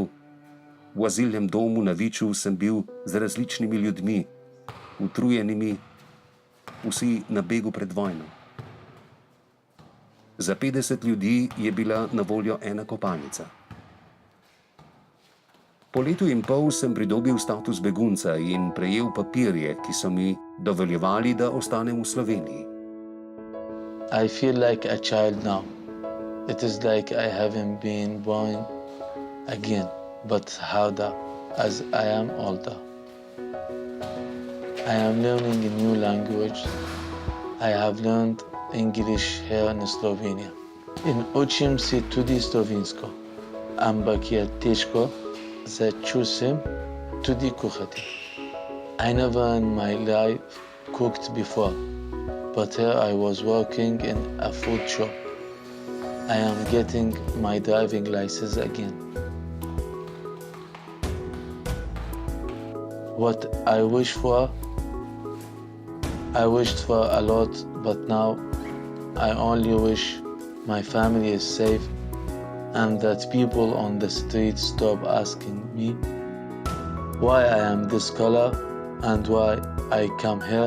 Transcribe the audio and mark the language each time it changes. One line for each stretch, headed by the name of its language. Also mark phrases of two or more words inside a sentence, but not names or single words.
Slovenian: V azilnem domu na Viču sem bil z različnimi ljudmi, utrujenimi, vsi na begu pred vojno. Za 50 ljudi je bila na voljo ena kopalnica. Po letu in pol sem pridobil status begunca in prejel papirje, ki so mi dovoljevali, da ostanem v Sloveniji.
English: I feel like a child now. It is like I haven't been born again, but harder as I am older. I am learning a new language. I have learned English here in Slovenia.
Slovenian: In učim si tudi slovensko, ampak je težko začutim tudi kuhati.
English: I never in my life cooked before, but here I was working in a food shop. I am getting my driving license again. What I wished for a lot, but now I only wish my family is safe and that people on the street stop asking me why I am this color and why I come here.